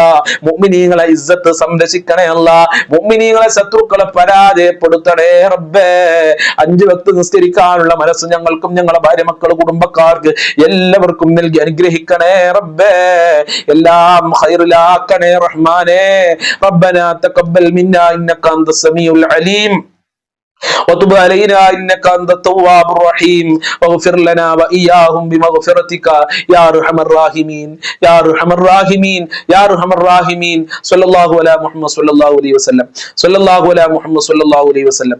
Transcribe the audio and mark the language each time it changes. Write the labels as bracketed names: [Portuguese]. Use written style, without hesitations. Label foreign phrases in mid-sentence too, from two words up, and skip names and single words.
[Malayalam] മുഅ്മിനീങ്ങളെ ഇസ്സത്ത് സംരക്ഷിക്കണേ അല്ല. മുഅ്മിനീങ്ങളെ ശത്രുക്കളെ പരാജയപ്പെടുത്തണേ റബ്ബേ. 5 വക്ത് നിസ്കരിക്കാനുള്ള മനസ്സ് ഞങ്ങൾക്കും ഞങ്ങളെ ഭാര്യ മക്കൾ കുടുംബക്കാർക്ക് എല്ലാവർക്കും നൽകി അനുഗ്രഹിക്കണേ റബ്ബേ. എല്ലാം ഖൈറിലാക്കണേ റഹ്മാനെ. [Arabic] ربنا تقبل منا إنك أنت السميع العليم وتب علينا إنك أنت التواب الرحيم واغفر لنا وإياهم بمغفرتك يا أرحم الراحمين يا أرحم الراحمين يا أرحم الراحمين. صلى الله على محمد صلى الله عليه وسلم. صلى الله على محمد صلى الله عليه وسلم.